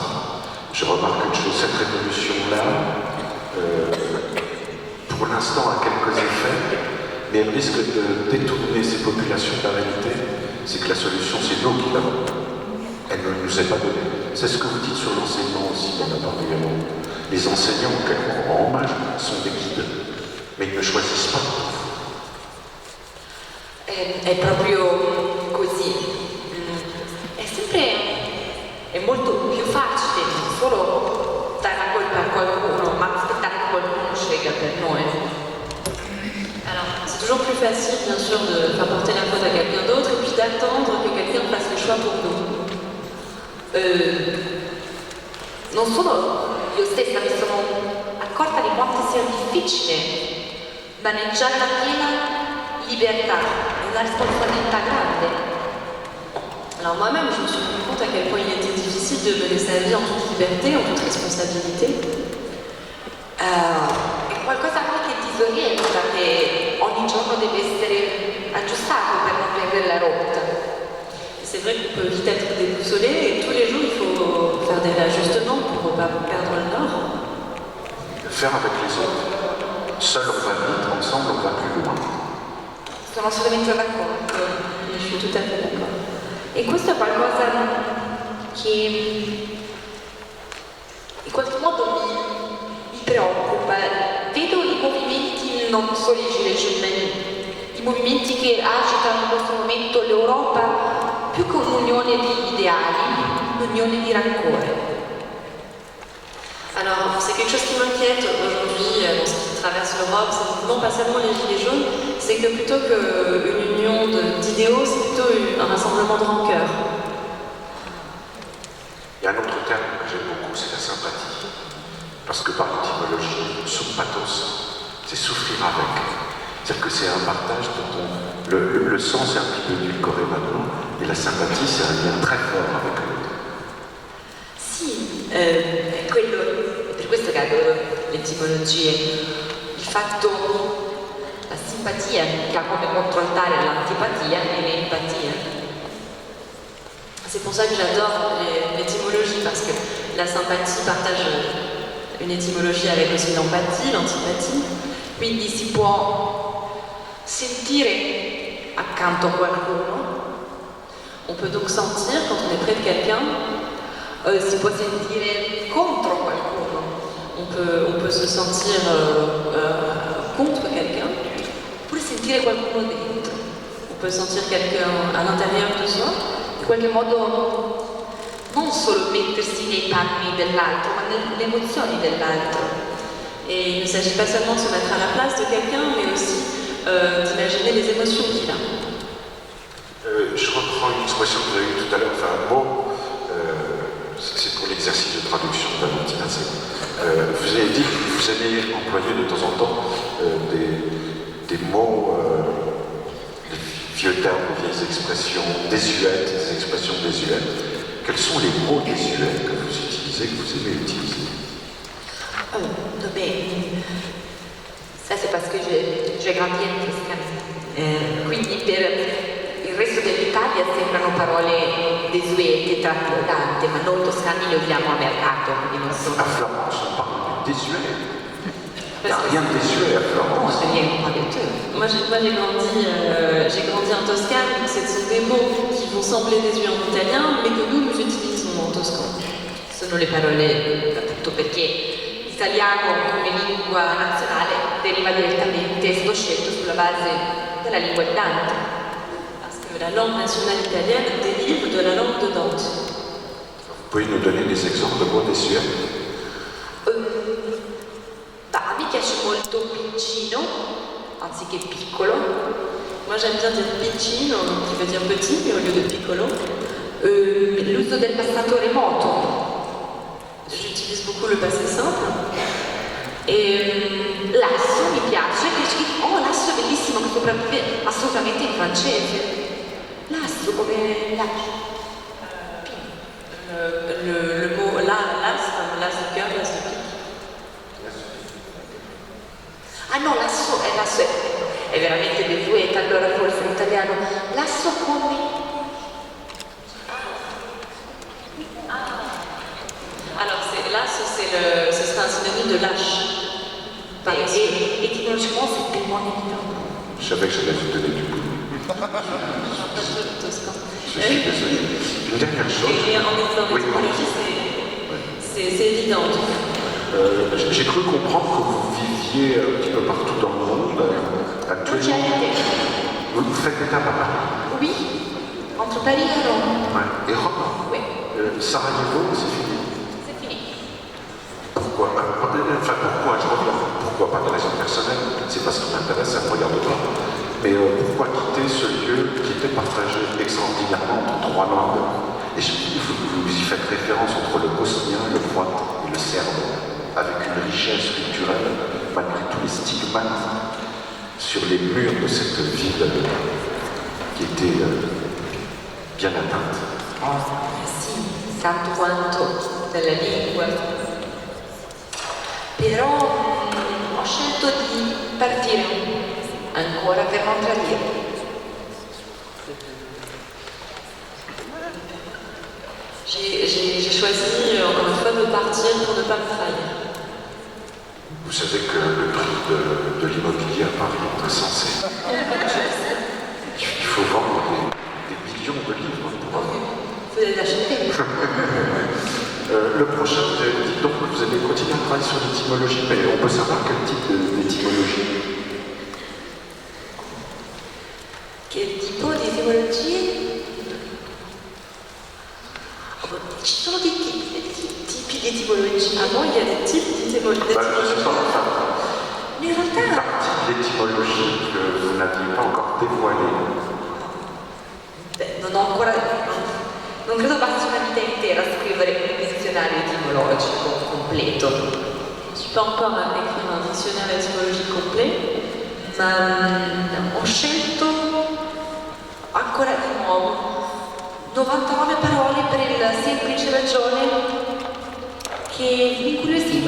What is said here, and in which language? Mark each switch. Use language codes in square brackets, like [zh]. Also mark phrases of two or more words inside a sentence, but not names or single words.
[fr] Je remarque une chose, cette révolution-là, pour l'instant, a quelques effets, mais elle risque de détourner ces populations de la réalité. C'est que la solution, c'est nous qui l'avons. Elle ne nous est pas donnée. C'est ce que vous dites sur l'enseignement aussi, on a parlé avant. Les enseignants, auxquels on rend hommage, sont des guides, mais ils ne choisissent pas. [it] È proprio così. È molto più facile non solo dare la colpa a qualcuno, ma aspettare che qualcuno scelga per noi. [fr] Alors, c'est toujours plus facile, bien sûr, de faire porter la faute à quelqu'un d'autre et puis d'attendre que quelqu'un fasse le choix pour nous. [it] Non solo io stessa mi sono accorta di quanto sia difficile maneggiare la piena libertà, una responsabilità grande. [fr] Alors moi-même, je me suis rendu compte à quel point il était difficile de mener sa vie en toute liberté, en toute responsabilité. [it] È qualcosa anche che disorienta, che ogni giorno deve essere aggiustato per non perdere la rotta. [fr] C'est vrai qu'on peut vite être déboussolé et tous les jours il faut faire des réajustements pour ne pas perdre le nord. Faire avec les autres. Seul on va vite, ensemble on va plus loin. [it] Sono assolutamente d'accordo. [fr] Je suis tout à fait d'accord. [it] E questo è qualcosa che in qualche modo mi preoccupa. Vedo i movimenti, non solo i Gilets jaunes, i movimenti che agitano in questo momento l'Europa più che un'unione di ideali, un'unione di rancore. [fr] Alors, c'est quelque chose qui m'inquiète aujourd'hui dans ce qui traverse l'Europe, ce mouvement, pas seulement les Gilets jaunes, c'est que plutôt qu'une union d'idéaux, c'est plutôt un rassemblement de rancœur. Il y a un autre terme que j'aime beaucoup, c'est la sympathie. Parce que par l'étymologie, sympathos, c'est souffrir avec. C'est-à-dire que c'est un partage dont le sens est un petit peu édulcoré maintenant, et la sympathie, c'est un lien très fort avec l'autre. [it] Sì, è quello, per questo che adoro le etimologie, il fatto, la simpatia che ha come contraltare l'antipatia e l'empatia. [fr] C'est pour ça que j'adore l'étymologie, parce que la sympathie partage une étymologie avec aussi l'empathie, l'antipathie. [it] Quindi si può sentire accanto a qualcuno, [fr] on peut donc sentir quand on est près de quelqu'un, [it] si può sentire contro qualcuno, [fr] on peut se sentir contre quelqu'un, [it] oppure sentire qualcuno dentro. [fr] On peut sentir quelqu'un à l'intérieur de soi, [it] in qualche modo non solo mettersi nei panni dell'altro, ma nelle emozioni dell'altro. [fr] Et il ne s'agit pas seulement de se mettre à la place de quelqu'un, mais aussi d'imaginer les émotions qu'il a. Je reprends une expression que vous avez eue tout à l'heure, enfin un mot, c'est pour l'exercice de traduction de Valentina. Vous avez dit que vous allez employer de temps en temps des mots, des vieux termes, des vieilles expressions désuètes, des expressions désuètes. Quels sont les mots désuets que vous utilisez, que vous aimez utiliser? Ça c'est parce que j'ai grandi [it] in Toscana, quindi per il resto dell'Italia sembrano parole desuete, tratte da Dante, ma noi toscani le usiamo a mercato, quindi non sono... [fr] À Florence, on parle de désuet. Il n'y a rien de désuet à Florence. Moi j'ai grandi en Toscane, donc ce sont des mots qui vont sembler désuets en italien, mais que nous utilisons en toscan. [it] Sono le parole appunto perché l'italiano come lingua nazionale deriva direttamente, è stato scelto sulla base della lingua di Dante. [fr] Parce que la langue nationale italienne dérive de la langue de Dante. Vous pouvez nous donner des exemples de mots désuets? [it] A me piace molto piccino, anziché piccolo. [fr] Moi j'aime bien dire piccino, qui veut dire petit, mais au lieu de piccolo. [it] L'uso del passato remoto. [fr] J'utilise beaucoup le passé simple. [it] E l'asso mi piace, l'asso è bellissimo che sopravvive assolutamente in francese. L'asso come l'asso. [fr] Le mot l'as, comme l'as de cœur, l'as de pique. [it] Ah no, l'asso è veramente desueta, allora forse in italiano. L'asso come... [fr] Alors ce serait un synonyme de lâche. Et étymologiquement, c'est tellement évident. Je savais que j'allais vous donner du boulot. Je suis désolé. Une dernière chose. Et en étymologie, c'est évident. J'ai cru comprendre que vous viviez un petit peu partout dans le monde, à [it] Non ci avete? [fr] Vous faites étape à Paris? Oui, entre Paris et Rome. Ouais. Et Rome? Oui, Sarajevo, c'est fini. c'est fini. Pourquoi? Enfin, pourquoi? Je reviens. Pourquoi? Pas de raison personnelle. C'est parce que ça me regarde pas. Mais pourquoi quitter ce lieu qui était partagé extraordinairement entre 3 langues? Et vous y faites référence entre le bosnien, le croate et le serbe, avec une richesse culturelle, malgré tous les stigmates sur les murs de cette ville qui était bien atteinte. [it] Sì, tanto quanto dalla lingua. Però ho scelto di partire ancora per non tradire. [fr] J'ai choisi encore une fois de partir pour ne pas me trahir. Vous savez que le prix de l'immobilier à Paris est insensé. Il faut vendre des millions de livres pour... Vous allez l'acheter. Le prochain, vous avez dit donc que vous allez continuer à travailler sur l'étymologie, mais on peut savoir quel type d'étymologie? [it] Che tipo di etimologie? Ci sono dei tipi di etimologie. [fr] Ah bon, il y a des types d'étymologie. Je suis pas enfin, [it] In realtà [fr] une partie de l'étymologie que vous n'aviez pas encore dévoilée. [it] non credo basti una vita intera a scrivere un dizionario etimologico completo. [fr] Je ne suis pas encore à écrire un dictionnaire étymologique complet. [it] Ma ho scelto ancora di nuovo 99 parole per la semplice ragione che mi incuriosiva.